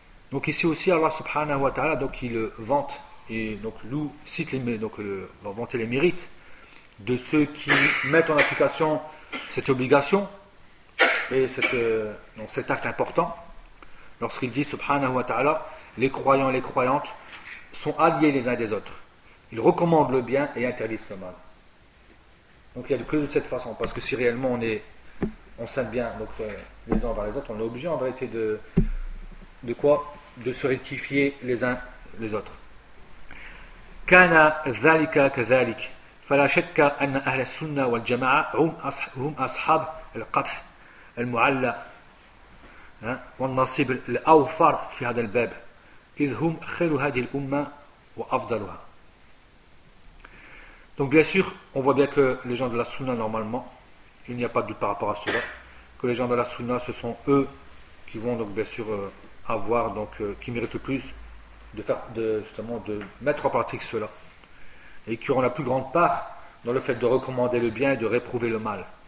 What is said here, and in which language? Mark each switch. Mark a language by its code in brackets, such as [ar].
[fr] Donc ici aussi Allah subhanahu wa ta'ala donc il vante et donc loue, cite vanter les mérites de ceux qui mettent en application cette obligation et cet acte important lorsqu'il dit subhanahu wa ta'ala les croyants et les croyantes sont alliés les uns des autres, ils recommandent le bien et interdisent le mal. Donc il y a de plus de cette façon, parce que si réellement on s'aime bien donc les uns envers les autres, on est obligé en vérité de se rectifier les uns les autres. [ar] كان ذلك كذلك فلا شك أن أهل السنة والجماعة هم أصحاب القدح المعلى والنصيب الأوفر في هذا الباب إذ هم خير هذه الأمة وأفضلها. [fr] Donc bien sûr, on voit bien que les gens de la Sunna, normalement, il n'y a pas de doute par rapport à cela, que les gens de la Sunna, ce sont eux qui vont donc bien sûr avoir, donc qui méritent le plus de faire, justement, de mettre en pratique cela, et qui auront la plus grande part dans le fait de recommander le bien et de réprouver le mal.